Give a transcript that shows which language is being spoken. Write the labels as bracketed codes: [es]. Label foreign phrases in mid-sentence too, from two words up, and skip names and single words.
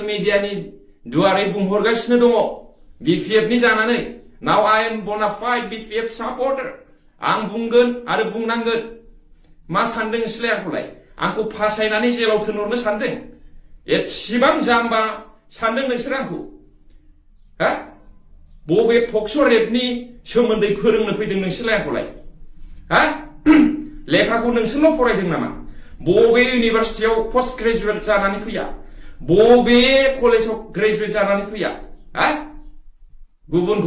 [brx] मिडियानि दुवारै बुंहरगासिनो दङ बिपिएफनि जानानै नाउ [en] I am bonafide BPF supporter [brx] आं बुंगोन आरो बुंनांगोन मा सानदों नोंसोरलाय आंखौलाय आंखौ फासायनानै जेलाव थोनहरनो सानदों एसेबां जाम्बा सानदों नोंसोर आंखौ हा बबे पक्स' रेपनि सोमोन्दै फोरोंनो फैदों नोंसोरलाय आंखौलाय हा लेखाखौ नोंसोरल' फरायदों नामा बबे इउनिभार्सिटियाव [en] post graduate [brx] जानानै फैया बबे कलेजाव ग्रेजुवेट जानानै फैया हा गुबुनखौ